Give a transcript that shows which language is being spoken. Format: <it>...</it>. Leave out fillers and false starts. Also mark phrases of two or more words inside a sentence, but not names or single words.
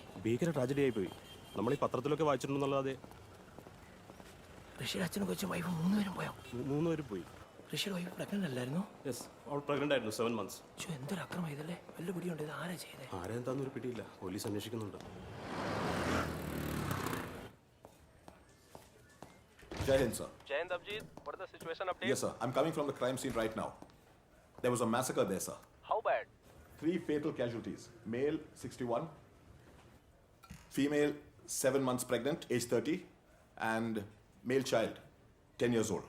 <ml>ഭീകര ട്രാജഡി ആയിപ്പോയി. നമ്മൾ ഈ പത്രത്തിലൊക്കെ വായിച്ചിട്ടുണ്ടെന്നല്ലാതെ. ഋഷിയുടെ അച്ഛനും കൊച്ചും വൈഫ് 3 പേരും പോയോ? 3 പേര് പോയി. ഋഷിയുടെ വൈഫ് പ്രഗ്നന്റ് അല്ലായിരുന്നു? യെസ്, അവൾ പ്രഗ്നന്റ് ആയിരുന്നു. 7 months. എന്തൊരു അക്രമം ഇതല്ലേ. വല്ല പിടിയുണ്ട്. ഇത് ആരാ ചെയ്തേ? ആരെന്താന്നൊരു പിടിയില്ല. പോലീസ് അന്വേഷിക്കുന്നുണ്ട്.</ml> <hi>जय हिंद, sir. जय हिंद, Abjeet.</hi> <en>What is the situation update? Yes, sir. I'm coming from the crime scene right now. There was a massacre there, sir. How bad? 3 fatal casualties. Male, 61. Female, 7 months pregnant, age 30. And male child, 10 years old.</en>